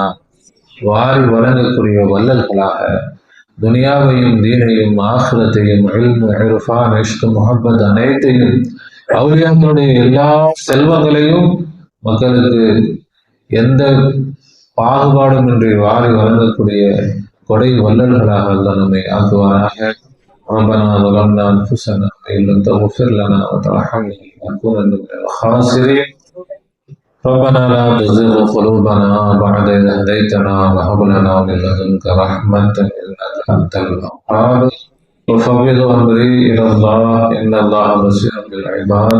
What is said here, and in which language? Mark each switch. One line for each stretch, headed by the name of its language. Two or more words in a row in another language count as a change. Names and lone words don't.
Tamil: வாரி வழங்கக்கூடிய வல்லல்களாக துனியாவையும் தீனையும் ஆখিরাத்தையும் இல்மு, இர்ஃபான், இஷ்க், முஹப்பத் அனைத்தையும் அவுலியாக்களுடைய எல்லா செல்வங்களையும் மக்களுக்கு எந்த பாகுபாடுமின்றி வாரி வழங்கக்கூடிய கொடை வல்லல்களாக அல்லாஹ் நம்மை ஆக்குவானாக.
Arabic: ربنا ظلمنا أنفسنا وإن لم تغفر لنا وترحمنا لنكونن من الخاسرين. ربنا لا تزغ قلوبنا بعد إذ هديتنا وهب لنا من لدنك رحمة إنك أنت الوهاب. وفوض أمري إلى الله إن الله بصير بالعباد.